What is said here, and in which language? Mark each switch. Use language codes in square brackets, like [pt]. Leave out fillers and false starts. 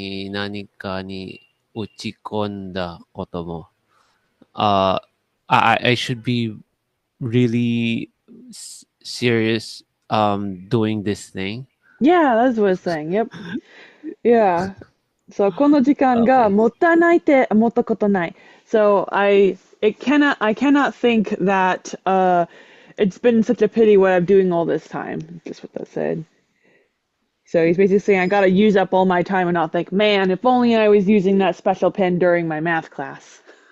[ja] 何かに打ち込んだことも [en] I should be really serious doing this thing. Yeah, that's what it's saying. Yep. Yeah. So [ja] この時間が [en] Okay. [ja] もったいないって思ったことない. [en] So I cannot think that it's been such a pity what I'm doing all this time. That's just what that said. So he's basically saying I gotta use up all my time and not think, man, if only I was using that special pen during my math class.